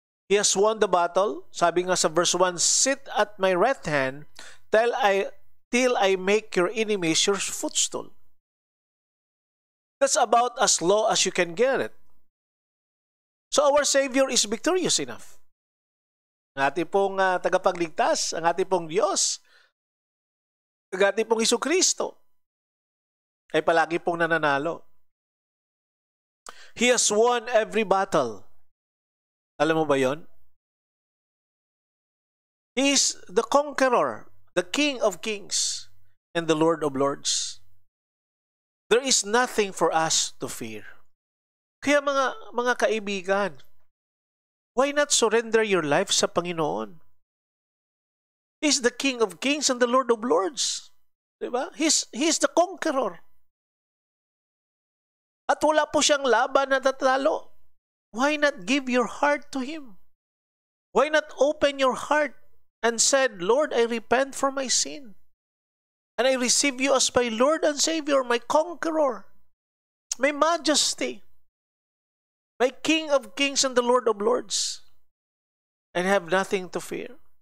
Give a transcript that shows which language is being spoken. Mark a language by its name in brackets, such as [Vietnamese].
[English] He has won the battle. [Filipino] Sabi nga sa [English] verse 1, sit at my right hand till I make your enemies your footstool. That's about as low as you can get it. So our Savior is victorious enough. [Filipino] Ang ating pong tagapagligtas, ang ating pong Diyos, ang ating pong Jesucristo, ay palagi pong nananalo. [English] He has won every battle. [Filipino] Alam mo ba yon? [English] He is the conqueror, the King of kings, and the Lord of lords. There is nothing for us to fear. [Filipino] Kaya mga kaibigan, [English] why not surrender your life [Filipino] sa Panginoon? [English] He's the King of kings and the Lord of lords. Diba? He's the conqueror. [Filipino] At wala po siyang laban na tatalo. [English] Why not give your heart to Him? Why not open your heart and said, Lord, I repent for my sin. And I receive you as my Lord and Savior, my conqueror, my majesty, my King of kings and the Lord of lords, and have nothing to fear.